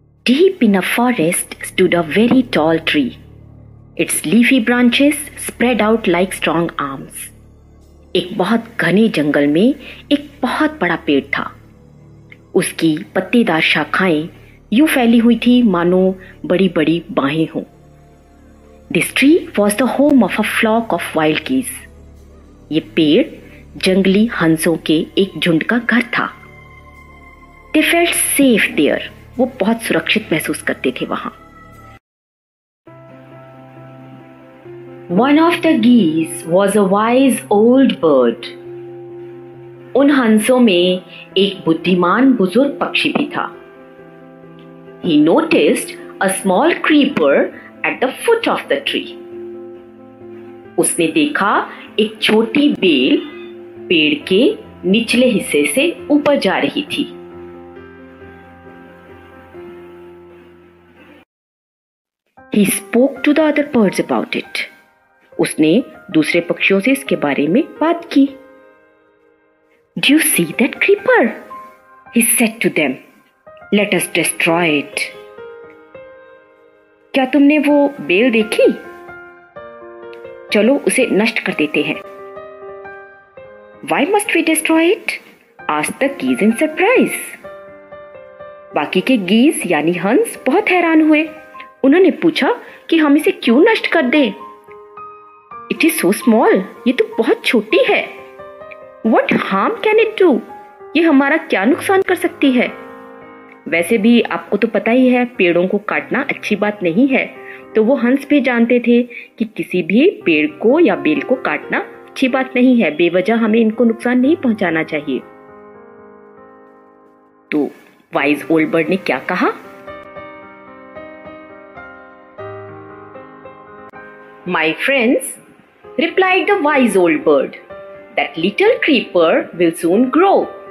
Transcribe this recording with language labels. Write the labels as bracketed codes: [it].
[en] Deep in a forest stood a very tall tree. Its leafy branches spread out like strong arms. [hi] एक बहुत घने जंगल में एक बहुत बड़ा पेड़ था। उसकी पत्तेदार शाखाएं यूं फैली हुई थी मानो बड़ी बड़ी बाहें हों। [en] This tree was the home of a flock of wild geese. [hi] ये पेड़ जंगली हंसों के एक झुंड का घर था। [en] They felt safe there. [hi] वो बहुत सुरक्षित महसूस करते थे वहां। [en] One of the geese was a wise old bird. [hi] उन हंसों में एक बुद्धिमान बुजुर्ग पक्षी भी था। [en] He noticed a small creeper at the foot of the tree. [hi] उसने देखा एक छोटी बेल पेड़ के निचले हिस्से से ऊपर जा रही थी। [en] He spoke to the other birds about it. [hi] उसने दूसरे पक्षियों से इसके बारे में बात की। [en] Do you see that creeper? He said to them. Let us destroy it. [hi] क्या तुमने वो बेल देखी? चलो उसे नष्ट कर देते हैं। [en] Why must we destroy it? asked the geese in surprise. [hi] बाकी के गीज यानी हंस बहुत हैरान हुए। उन्होंने पूछा कि हम इसे क्यों नष्ट कर दें? [en] It is so small. [hi] ये तो बहुत छोटी है। [en] What harm can it do? [hi] ये हमारा क्या नुकसान कर सकती है? वैसे भी आपको तो पता ही है पेड़ों को काटना अच्छी बात नहीं है। तो वो हंस भी जानते थे कि किसी भी पेड़ को या बेल को काटना अच्छी बात नहीं है। बेवजह हमें इनको नुकसान नहीं पहुंचाना चाहिए। तो वाइज ओल्ड बर्ड ने क्या कहा? [en] My friends, replied the wise old bird, that little creeper will soon grow.